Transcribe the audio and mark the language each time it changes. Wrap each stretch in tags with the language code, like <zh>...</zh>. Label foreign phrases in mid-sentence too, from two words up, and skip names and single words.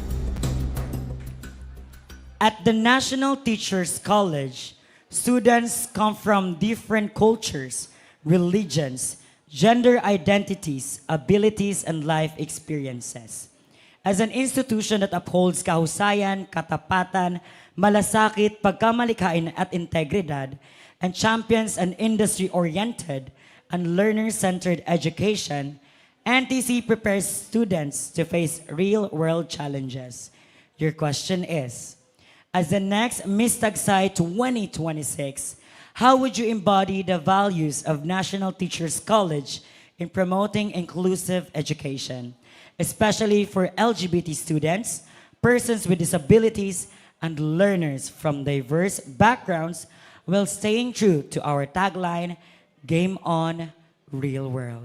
<en>At the National Teachers College, students come from different cultures, religions, gender identities, abilities, and life experiences. As an institution that upholds</en> <tl>kahusayan, katapatan, malasakit, pagkamalikhain at integridad,</tl> <en>and champions an industry-oriented and learner-centered education, NTC prepares students to face real-world challenges. Your question is, as the next Miss Tagsay 2026, how would you embody the values of National Teachers College in promoting inclusive education, especially for LGBT students, persons with disabilities, and learners from diverse backgrounds, while staying true to our tagline, Game On, Real World?</en>